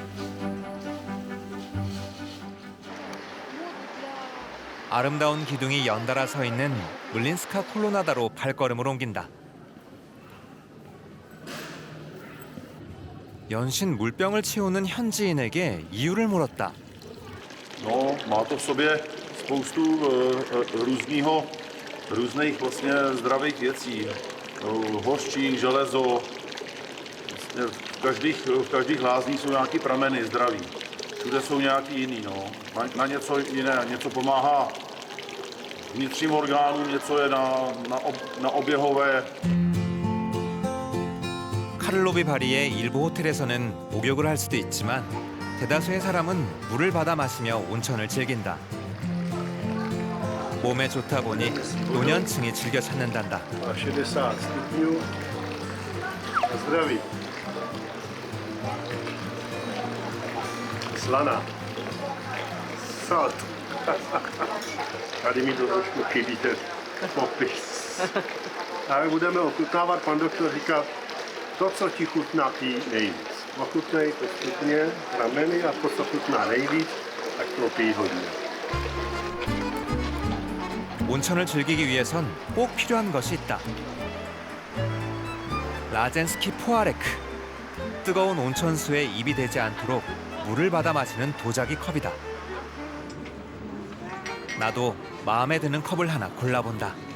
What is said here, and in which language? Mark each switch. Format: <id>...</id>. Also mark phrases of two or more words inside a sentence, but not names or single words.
<ko>아름다운 기둥이 연달아 서 있는 물린스카 콜로나다로 발걸음을 옮긴다. 연신 물병을 채우는 현지인에게 이유를 물었다.</ko> <cs>No, má to v sobě spoustu různých vlastně zdravých věcí. Hořčík, železo. V každých lázních jsou nějaký prameny zdraví. Všude jsou nějaký jiný. No. Na něco jiné, něco pomáhá vnitřním orgánům, něco je na oběhové.</cs> <ko>카를로비 바리의 일부 호텔에서는 목욕을 할 수도 있지만 대다수의 사람은 물을 받아 마시며 온천을 즐긴다. 몸에 좋다 보니 노년층이 즐겨 찾는단다.</ko> <cs>Zdraví. Slaná. Salt. Tady mi to trošku chybí ten popis. Ale budeme ochutnávat, pan doktor říká, to, co ti chutná ty nejvíc. Ochutnej postupně rameny a to, co chutná nejvíc, tak to pij hodně.</cs> <ko>온천을 즐기기 위해선 꼭 필요한 것이 있다.</ko> <cs>lázeňský pohárek.</cs> <ko>뜨거운 온천수에 입이 대지 않도록 물을 받아 마시는 도자기 컵이다. 나도 마음에 드는 컵을 하나 골라본다.</ko>